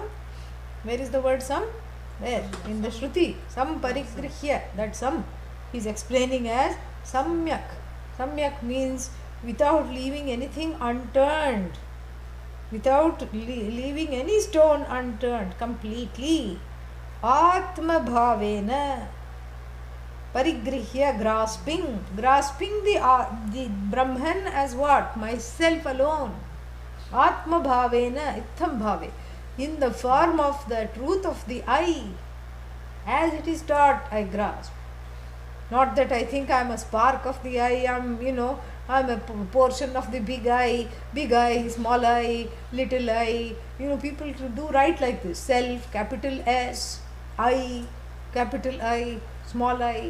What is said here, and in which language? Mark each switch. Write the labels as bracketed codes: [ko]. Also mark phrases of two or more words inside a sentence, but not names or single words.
[en] Where is the word some? There, in the Shruti. [sa] सम् परिगृह्य, [en] that some. he is explaining as samyak. Samyak means without leaving anything unturned, without leaving any stone unturned, completely. [sa] आत्म भावेन, परिगृह्य, [en] grasping the Brahman as what? Myself alone. [sa] आत्म भावेन, इत्थम् भावे, [en] in the form of the truth of the I, as it is taught, I grasp. Not that I think I am a spark of the I, I'm a portion of the big I, small I, little I. People do write like this. Self, capital S, I, capital I, small I.